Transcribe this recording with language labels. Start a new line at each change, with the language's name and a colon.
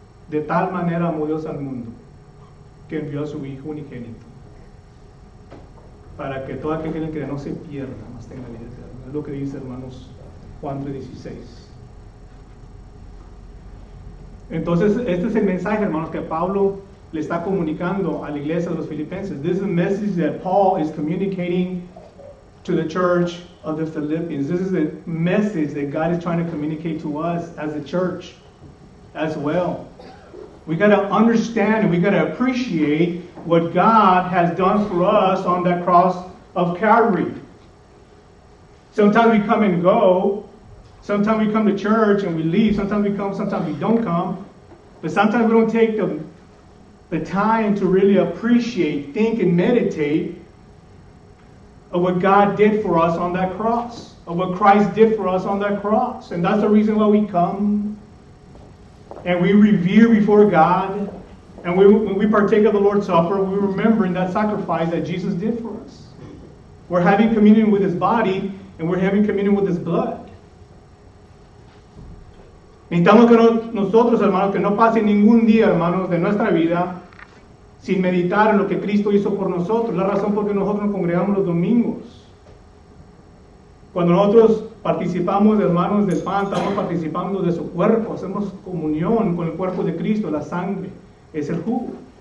Spanish: De tal manera amó Dios al mundo que envió a su Hijo unigénito. para que todo aquel que no se pierda, mas tenga vida eterna. Es lo que dice, hermanos, Juan 3:16. Entonces, este es el mensaje, hermanos, que Pablo le está comunicando a la iglesia de los filipenses.
English: This is a message that Paul is communicating to the church of the Philippians. This is the message that God is trying to communicate to us as a church as well. We got to understand and we got to appreciate what God has done for us on that cross of Calvary. Sometimes we come and go. Sometimes we come to church and we leave. Sometimes we come, sometimes we don't come. But sometimes we don't take the time to really appreciate, think, and meditate of what God did for us on that cross, of what Christ did for us on that cross. And that's the reason why we come and we revere before God. And when we partake of the Lord's Supper, we're remembering that sacrifice that Jesus did for us. We're having communion with His body and we're having communion with His blood.
Spanish: Necesitamos que nosotros, hermanos, que no pase ningún día, hermanos, de nuestra vida sin meditar en lo que Cristo hizo por nosotros. La razón por que nosotros nos congregamos los domingos. Cuando nosotros participamos, hermanos, del pan, estamos participando de su cuerpo, hacemos comunión con el cuerpo de Cristo, la sangre es el jugo.